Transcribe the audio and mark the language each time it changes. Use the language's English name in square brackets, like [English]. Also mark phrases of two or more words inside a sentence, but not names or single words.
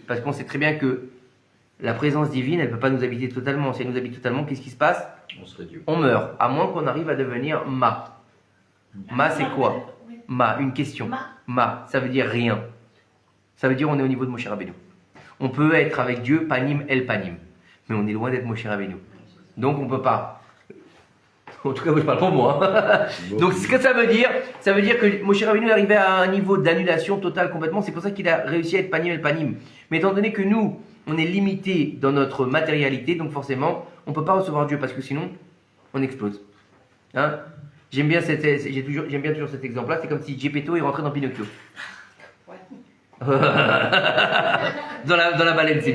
[French] Parce qu'on sait très bien que la présence divine, elle ne peut pas nous habiter totalement. Si elle nous habite totalement, qu'est-ce qui se passe? On serait Dieu. On meurt, à moins qu'on arrive à devenir ma. Ma, c'est quoi? Ma, une question. Ma, ça veut dire rien. Ça veut dire on est au niveau de Moshe Rabbeinu. On peut être avec Dieu, [Hebrew] פנים אל פנים. [French] Mais on est loin d'être Moshe Rabbeinu. Donc on ne peut pas. En tout cas, moi, je parle pour moi. Donc ce que ça veut dire que Moshe Rabbeinu est arrivé à un niveau d'annulation totale complètement. C'est pour ça qu'il a réussi à être [Hebrew] פנים אל פנים. [French] Mais étant donné que nous, on est limité dans notre matérialité, donc forcément, on ne peut pas recevoir Dieu parce que sinon, on explose. Hein? J'aime bien toujours cet exemple-là. C'est comme si Geppetto est rentré dans Pinocchio. dans la baleine, c'est mieux.